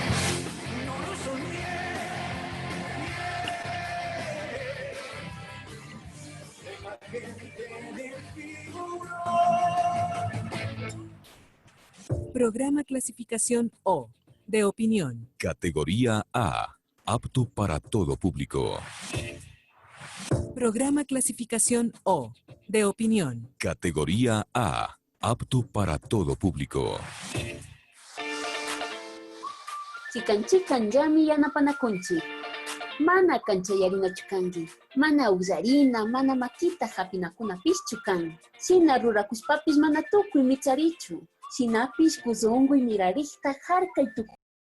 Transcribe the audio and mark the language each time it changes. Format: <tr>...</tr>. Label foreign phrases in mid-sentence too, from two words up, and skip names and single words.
<es>Programa clasificación O, de opinión. Categoría A, apto para todo público. Programa clasificación O, de opinión. Categoría A, apto para todo público.</es> <qu>Chikan llami yanapanakunchi. Mana kanchayarinachu kanki. Mana usarina, mana makita hapinakunapischu kan. Sina rurakuspapis mana tukuy micharichu. Sinapis kuzunguy mirarikta harkay</qu>